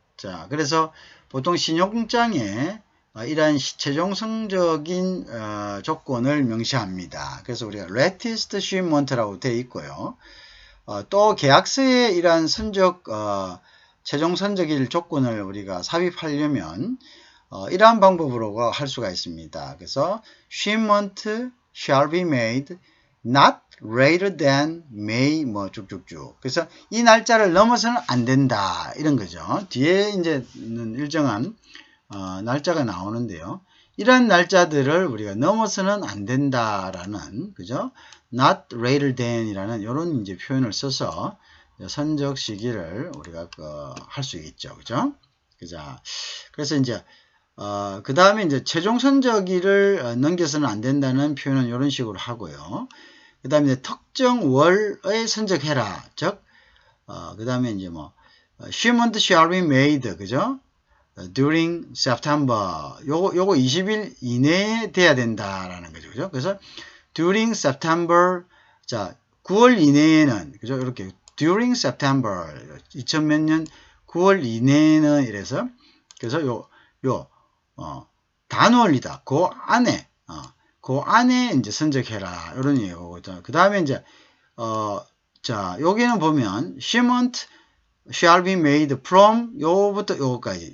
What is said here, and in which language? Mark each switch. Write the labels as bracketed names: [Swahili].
[Korean] 자, 그래서 보통 신용장에 이러한 최종 선적인 조건을 명시합니다. 그래서 우리가 [English] latest shipment [Korean] 라고 되어 있고요. 또 계약서에 이러한 선적 최종 선적일 조건을 우리가 삽입하려면 이러한 방법으로 할 수가 있습니다. [English] 그래서 shipment shall be made not later than May [Korean] 뭐 쭉쭉쭉. 그래서 이 날짜를 넘어서는 안 된다 이런 거죠. 뒤에 이제는 일정한 날짜가 나오는데요. 이런 날짜들을 우리가 넘어서는 안 된다라는 그죠? [English] not later than [Korean] 이라는 이런 이제 표현을 써서 선적 시기를 우리가 할 수 있죠. 그죠? 그래서 이제 그 다음에 이제 최종 선적일을 넘겨서는 안 된다는 표현은 이런 식으로 하고요. 그 다음에 특정 월의 선적해라. 즉, 그 다음에 이제 뭐, [English] shipment shall be made. 그죠? during September. [Korean] 요거 20일 이내에 돼야 된다라는 거죠. 그죠? [English] 그래서 during September. [Korean] 자, 9월 이내에는, 그죠? [English] 이렇게 during September. [Korean] 2000몇 년 9월 이내에는 이래서, 그래서 단월이다. 그 안에 이제 선적해라. 이런 얘기거든요. 그 다음에 이제, 자, 여기는 보면, [English] shipment shall be made from [Korean] 요거부터 요거까지.